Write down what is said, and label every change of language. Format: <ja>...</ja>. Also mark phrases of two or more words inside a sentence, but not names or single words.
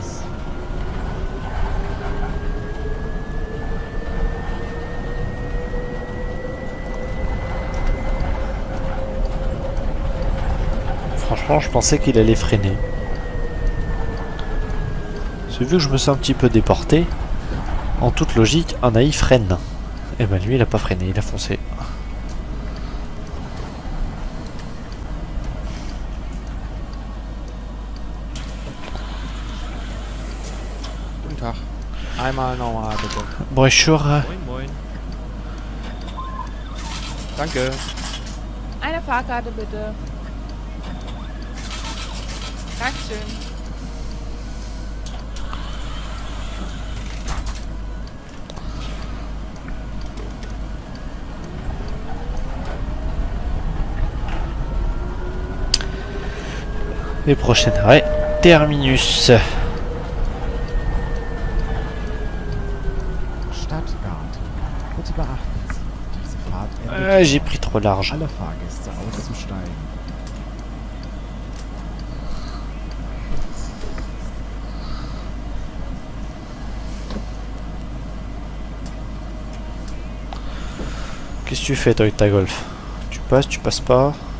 <fr>Franchement, je pensais qu'il allait freiner. C'est vu que je me sens un petit peu déporté. En toute logique, un AI freine. Et ben lui, il a pas freiné, il a foncé.</fr> <de>Guten Tag. Einmal normal, bitte.</de> <fr>Bonjour.</fr> <de>Moin, moin. Danke. Eine Fahrkarte bitte. Dankeschön.</de> <fr>Et prochain arrêt, Terminus.</fr> <de>Stadtgarten. Bitte beachten Sie, diese Fahrt endet</de> <fr>J'ai pris trop large.</fr> <de>alle Fahrgäste auszusteigen.</de> <fr>Qu'est-ce que tu fais toi avec ta Golf? Tu passes pas?</fr>